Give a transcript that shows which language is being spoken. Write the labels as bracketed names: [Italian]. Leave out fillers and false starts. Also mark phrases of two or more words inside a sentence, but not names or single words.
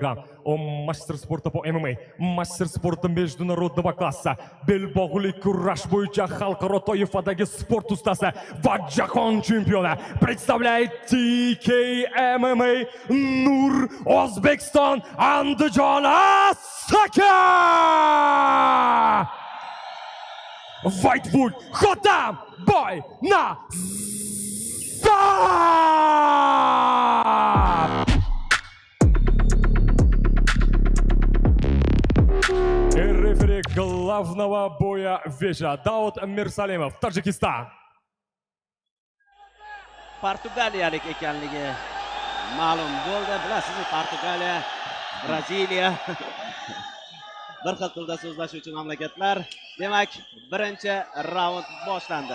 [Russian] Он мастер спорта по ММА, мастер спорта международного класса, [Uzbek] belbog'li kurash bo'yicha xalqaro toifadagi sport ustasi va jahon chempioni. [Russian] Представляет TKMMA Nur O'zbekiston Andijon Asaka! Whitewood Xotam Boy na Рефери главного боя вечера Дауд Мирсалимов, [Uzbek] Tojikiston. Portugaliyalik ekanligi ma'lum bo'ldi. Bilasizmi, Portugaliya, Braziliya bir xil tilda so'zlashuvchi mamlakatlar. Demak, birinchi raund boshlandi.